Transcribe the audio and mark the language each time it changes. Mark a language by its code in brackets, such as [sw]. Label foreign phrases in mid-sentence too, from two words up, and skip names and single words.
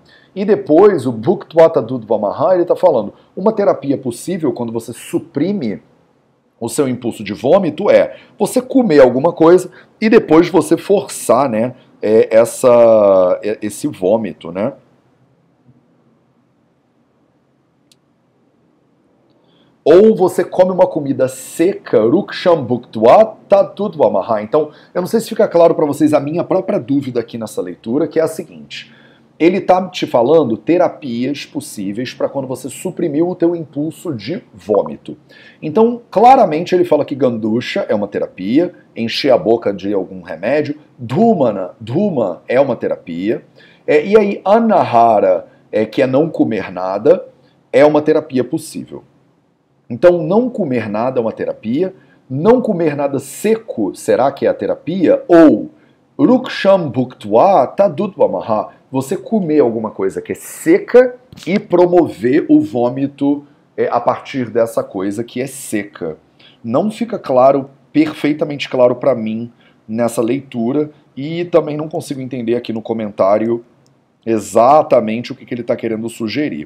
[pt] E depois, o [sa] भुक्त्वा तदुद्वमह, [pt] ele está falando, uma terapia possível quando você suprime o seu impulso de vômito é você comer alguma coisa e depois você forçar, né, esse vômito, né? Ou você come uma comida seca, [sa] रूक्षं भुक्त्वा तदुद्वमह. [pt] Então, eu não sei se fica claro para vocês a minha própria dúvida aqui nessa leitura, que é a seguinte. Ele está te falando terapias possíveis para quando você suprimiu o teu impulso de vômito. Então, claramente ele fala que gandusha é uma terapia, encher a boca de algum remédio, dhuma é uma terapia, e aí anahara, que é não comer nada, é uma terapia possível. Então, não comer nada é uma terapia, não comer nada seco, será que é a terapia? [sa] Ou रूक्षं भुक्त्वा तदुद्वमह, [pt] você comer alguma coisa que é seca e promover o vômito a partir dessa coisa que é seca. Não fica claro, perfeitamente claro para mim nessa leitura e também não consigo entender aqui no comentário exatamente o que ele está querendo sugerir.